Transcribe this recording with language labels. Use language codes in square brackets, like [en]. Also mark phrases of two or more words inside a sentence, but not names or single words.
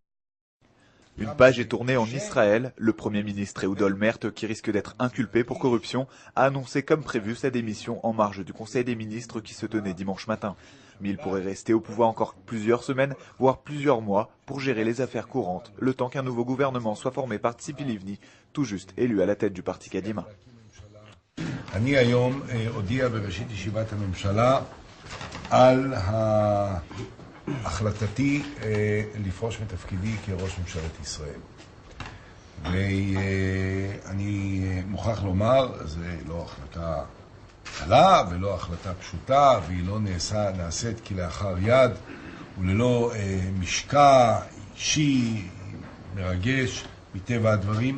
[fr] Une page est tournée en Israël. Le Premier ministre Ehud Olmert, qui risque d'être inculpé pour corruption, a annoncé comme prévu sa démission en marge du Conseil des ministres qui se tenait dimanche matin. Mais il pourrait rester au pouvoir encore plusieurs semaines, voire plusieurs mois, pour gérer les affaires courantes, le temps qu'un nouveau gouvernement soit formé par Tzipi Livni, tout juste élu à la tête du parti Kadima. [he] אני היום הודיע בראשית ישיבת הממשלה על החלטתי לפרוש מתפקידי כראש ממשלת ישראל. ואני מוכרח לומר, זה לא החלטה קלה ולא החלטה פשוטה, והיא לא נעשית כלאחר יד וללא משקע אישי מרגש מטבע הדברים.